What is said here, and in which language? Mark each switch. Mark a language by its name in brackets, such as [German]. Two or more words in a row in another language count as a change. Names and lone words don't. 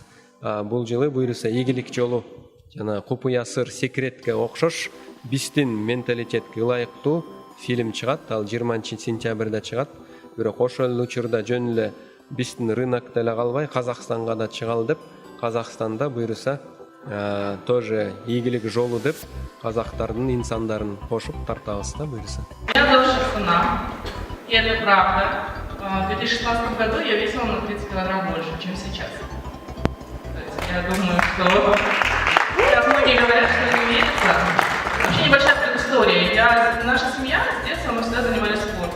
[Kyrgyz] Бул жылы буюрса ийгилик жолу жана Купуя сыр секретке окшош биздин менталитетке ылайыктуу фильм чыгат. Ал 20 сентябрда чыгат. Бирок ошол учурда жөн эле биздин рынокто эле калбай Казакстанга да чыгалы деп, Казакстанда буюрса тоже ийгилик жолу деп казактардын инсандарын кошуп тартабыз да буюрса. [Russian] Я тоже цена. И это правда. В 2016 году я весила на 30 килограмм больше, чем сейчас. То есть я думаю, что сейчас многие говорят, что не верится. Вообще небольшая предыстория. Наша семья с детства мы всегда занимались спортом.